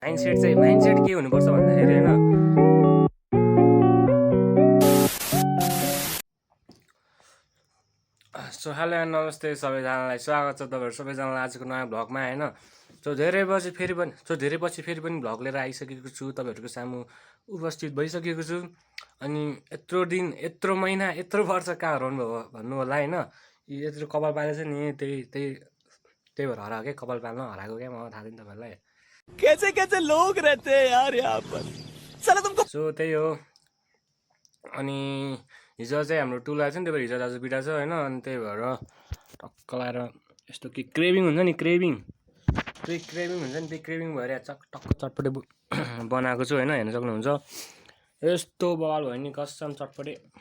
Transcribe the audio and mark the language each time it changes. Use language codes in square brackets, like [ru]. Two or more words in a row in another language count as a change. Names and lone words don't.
[ne] माइन्डसेट के हुनुपर्छ भन्दाखेरि होइन [en] so hello and [ne] नमस्ते सबैजनालाई स्वागत छ तपाईँहरू सबैजनालाई आजको नयाँ भ्लगमा होइन धेरै पछि फेरि पनि भ्लग लिएर आइसकेको छु तपाईँहरूको सामु उपस्थित भइसकेको छु अनि यत्रो दिन यत्रो महिना यत्रो वर्ष कहाँ हराउनु भयो भन्नु होला होइन यत्रो कपाल पाले चाहिँ नि त्यही भएर हराएको क्या कपाल पाल्न हराएको क्या मलाई थाहा छैन तपाईँहरूलाई [hi] कैसे कैसे लोग रहते हैं यार यहाँ पर साला तुमको [ne] सो त्यही हो अनि हिजो चाहिँ हाम्रो टुल आएको छ नि त्यही भएर हिजो आज बिदा छ होइन अनि त्यही भएर टक्क लाएर यस्तो के क्रेभिङ हुन्छ नि क्रेभिङ हुन्छ नि त्यही क्रेभिङ भएर टक्क चटपटे बनाएको छु होइन हेर्न सक्नुहुन्छ यस्तो बवाल भयो नि कसम चटपटे